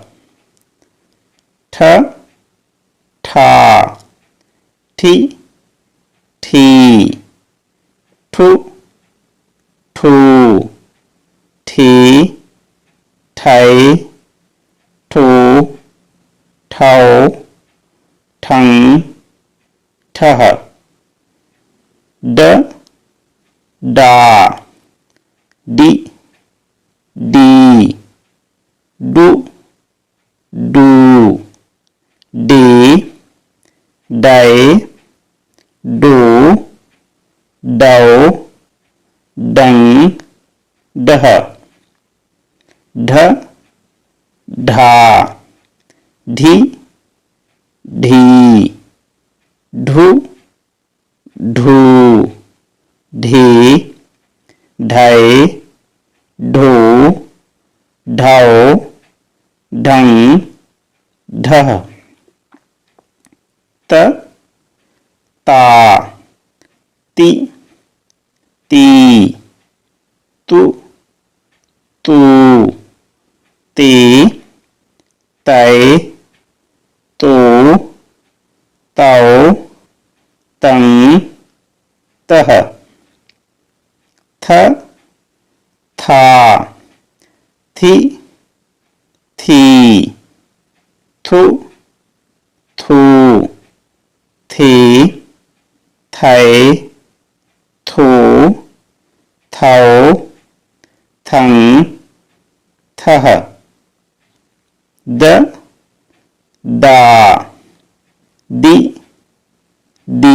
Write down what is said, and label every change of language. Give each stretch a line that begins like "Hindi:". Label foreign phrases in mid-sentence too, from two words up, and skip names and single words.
Hindi: ठ ठा ठी ठी ठु ठू ठी ठै ठो ठौ ठं ठह ड डा डी डी डू डू डे डै डो डौ डं डह ढ ढा ढी ढी ढू ढू ढे ढै ढो ढौ ढं ढह त ता ती ती तु तू ते तै तो तौ तं तह थ था थी थी थु थू थे थै थो थौ थं थह द दा दी